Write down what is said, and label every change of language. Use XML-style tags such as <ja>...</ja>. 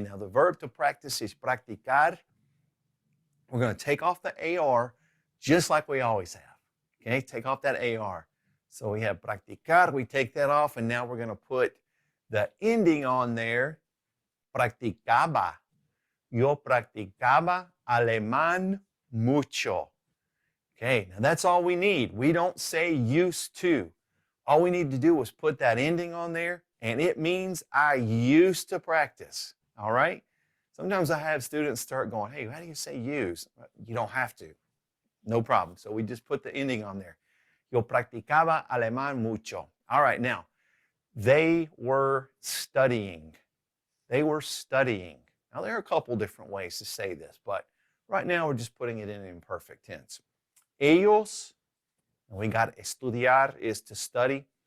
<en>Now the verb to practice is practicar. We're going to take off the AR just like we always have. Okay. Take off that AR. So we have practicar. We take that off, and now we're going to put the ending on there.</en> <es>Practicaba. Yo practicaba alemán mucho.</es> <en>Okay, now that's all we need. We don't say used to. All we need to do is put that ending on there, and it means I used to practice. All right? Sometimes I have students start going, hey, how do you say use? You don't have to. No problem. So we just put the ending on there.</en> <es>Yo practicaba alemán mucho.</es> <en>All right, now, they were studying. They were studying. Now, there are a couple different ways to say this, but right now we're just putting it in imperfect tense. Ellos, and we got estudiar is to study.</en>